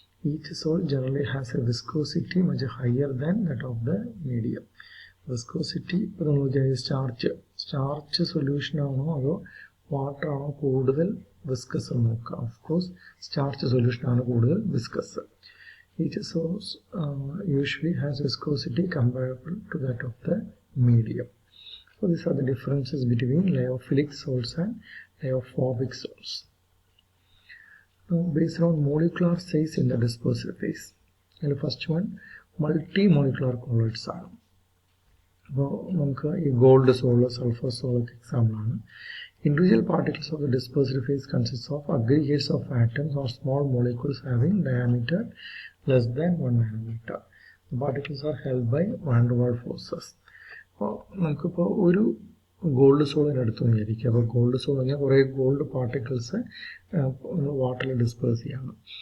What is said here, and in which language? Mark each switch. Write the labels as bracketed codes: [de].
[en] Each sol generally has a viscosity much higher than that of the medium. [ml] Viscosity ഇപ്പോൾ നമ്മൾ starch solution ആണോ അതോ water ആണോ കൂടുതൽ വിസ്കസ് എന്ന് നോക്കുക. [en] of course [ml] സ്റ്റാർച്ച് സൊല്യൂഷൻ ആണ് കൂടുതൽ viscous. [en] Each source usually has viscosity comparable to that of the medium. So these are the differences between lyophilic salts and lyophobic salts. Now based on molecular size in the dispersed phase. And the first one, [ml] multi molecular colloids ആണ്. അപ്പോൾ നമുക്ക് ഈ gold soul, sulphur സോളൊക്കെ എക്സാമ്പിളാണ്. [en] Individual particles of the dispersed phase consists of aggregates of atoms or small molecules having diameter less than 1 nanometer. The particles are held by van der Waals forces. [ml] അപ്പോൾ നമുക്കിപ്പോൾ ഒരു gold സോളിന് എടുത്തു വിചാരിക്കുക. അപ്പോൾ gold sol പറഞ്ഞാൽ കുറേ gold particles വാട്ടറിൽ disperse ചെയ്യണം.